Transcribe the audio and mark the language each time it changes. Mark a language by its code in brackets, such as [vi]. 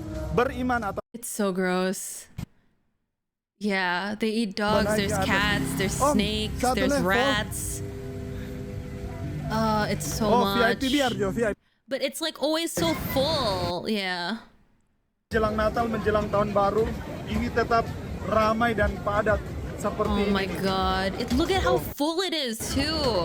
[id] Beriman atau [en] It's so gross. Yeah, they eat dogs, there's cats, there's snakes, there's rats. It's so much. [id] VIP biar Jo, VIP. [en] But it's like always so full. Yeah. [id] Menjelang Natal, menjelang Tahun Baru, ini tetap ramai dan padat seperti [en] Oh my god. Look at how full it is too.